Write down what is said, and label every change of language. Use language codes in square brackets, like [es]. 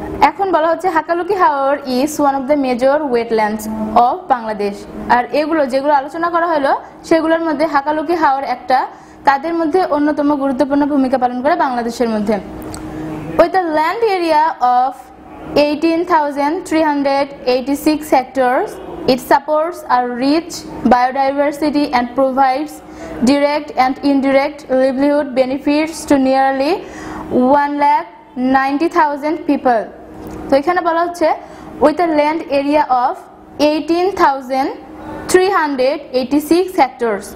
[bn] এখন বলা হচ্ছে [en] Hakaluki Haor is one of the major wetlands of Bangladesh. [bn] আর যেগুলো আলোচনা করা হলো সেগুলোর মধ্যে হাকালুকি হাওর একটা, তাদের মধ্যে অন্যতম গুরুত্বপূর্ণ ভূমিকা পালন করে বাংলাদেশের মধ্যে। [en] With a land area of 18,386 hectares, it supports a rich biodiversity and provides direct and indirect livelihood benefits to nearly 1,90,000 people. [bn] তো এখানে বলা হচ্ছে [en] With a land area of 18,386 hectares.